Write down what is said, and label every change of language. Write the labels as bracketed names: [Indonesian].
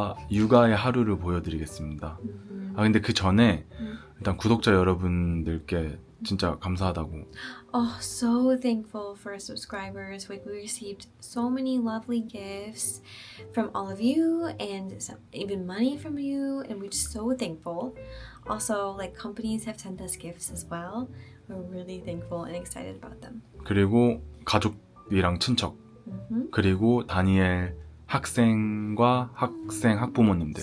[Korean] 육아의 하루를 보여드리겠습니다. 아 근데 그 전에 일단 구독자 여러분들께 진짜 감사하다고. [English] Oh, so thankful for our subscribers. We received so many lovely gifts from all of you and even money from you, and we're just so thankful. Also, like companies have sent us gifts as well. We're really thankful and excited about them. [Korean] 그리고 가족이랑 친척, 그리고 다니엘 학생과 학부모님들.